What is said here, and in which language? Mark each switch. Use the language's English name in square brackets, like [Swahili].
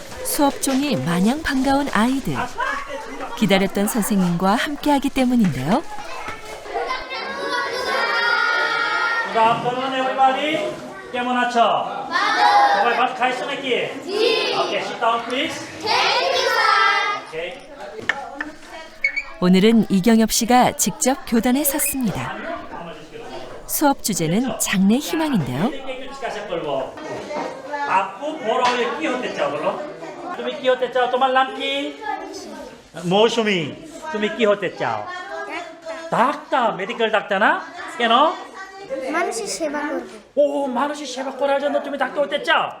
[Korean] 수업 종이 마냥 반가운 아이들. 기다렸던 선생님과 함께하기 때문인데요. [English] Good afternoon, everybody. [Bangla] কেমন আছো? সবাই ভাত খাইছো নাকি? [English] Okay, sit down, please. Okay. [Korean] 오늘은 이경엽 씨가 직접 교단에 섰습니다. 수업 주제는 장래 희망인데요. [Bangla] একটু জিজ্ঞাসা করবো আপু বড় হয়ে কি হতে চাও বলো? তুমি কি হতে চাও? তোমার নাম কি? মৌসুমী। তুমি কি হতে চাও? ডাক্তার, মেডিকেল ডাক্তার না? কেন? মানুষের সেবা করব ও মানুষের সেবা করার জন্য তুমি ডাক্তার হতে চাও?